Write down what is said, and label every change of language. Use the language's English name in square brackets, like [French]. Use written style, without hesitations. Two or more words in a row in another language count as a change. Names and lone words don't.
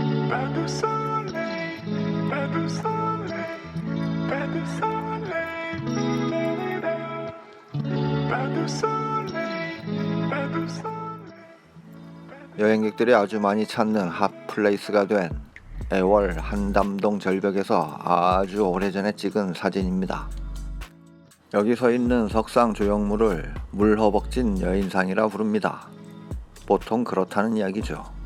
[French] Pas de soleil, pas de soleil, pas de soleil, da-da-da. Pas de soleil, pas de soleil. [Korean] 여행객들이 아주 많이 찾는 핫플레이스가 된 애월 한담동 절벽에서 아주 오래전에 찍은 사진입니다. 여기 서 있는 석상 조형물을 물허벅진 여인상이라 부릅니다. 보통 그렇다는 이야기죠.